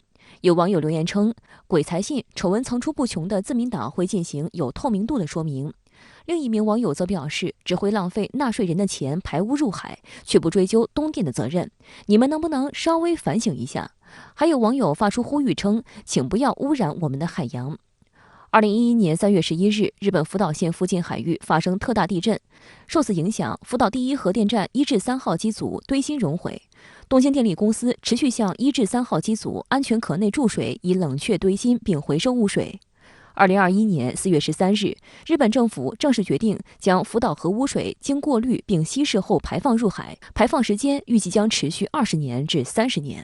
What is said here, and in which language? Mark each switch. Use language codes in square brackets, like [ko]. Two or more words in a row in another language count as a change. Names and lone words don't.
[zh] 有網友留言稱，鬼才信醜聞層出不窮的自民黨會進行有透明度的說明。另一名網友則表示，只會浪費納稅人的錢排污入海，卻不追究東電的責任。你們能不能稍微反省一下？還有網友發出呼籲稱，請不要污染我們的海洋。 2011年3月11日，日本福岛县附近海域发生特大地震，受此影响，福岛第一核电站1至3号机组堆芯熔毁。东京电力公司持续向1至3号机组安全壳内注水，以冷却堆芯并回收污水。2021年4月13日，日本政府正式决定将福岛核污水经过滤并稀释后排放入海，排放时间预计将持续20年至30年。